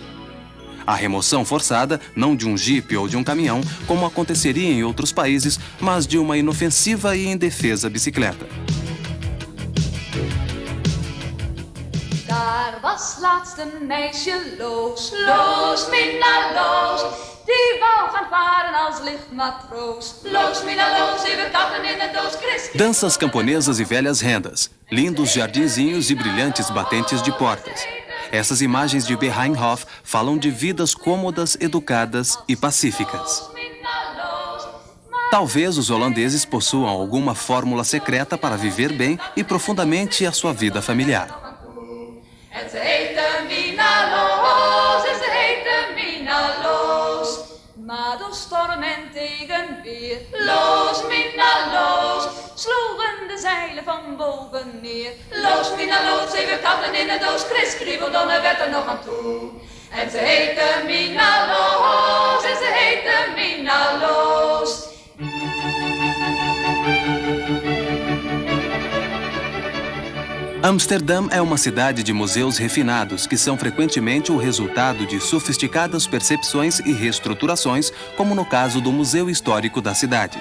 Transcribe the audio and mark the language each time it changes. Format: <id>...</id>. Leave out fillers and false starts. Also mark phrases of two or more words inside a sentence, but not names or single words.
<pt>A remoção forçada, não de um jipe ou de um caminhão, como aconteceria em outros países, mas de uma inofensiva e indefesa bicicleta.</pt> <nl>Daar was laatst een meisje loos, loos, Mina loos. Die wou gaan varen als lichtmatroos. Loos, Mina loos, even katten in de doos, Chris.</nl> <pt>Danças camponesas e velhas rendas, lindos jardinzinhos e brilhantes batentes de portas. Essas imagens de Behinehof falam de vidas cômodas, educadas e pacíficas. Talvez os holandeses possuam alguma fórmula secreta para viver bem e profundamente a sua vida familiar.</pt> <nl>En ze heette Mina Loos, en ze heette Mina Loos. Maar door storm en tegenweer, Loos, Mina Loos, sloegen de zeilen van boven neer. Loos, Mina Loos, zeven katten in de doos, Chris Kriebeldonnen werd er nog aan toe. En ze heette Mina Loos, en ze heette Mina Loos.</nl> <pt>Amsterdã é uma cidade de museus refinados que são frequentemente o resultado de sofisticadas percepções e reestruturações, como no caso do Museu Histórico da cidade.</pt>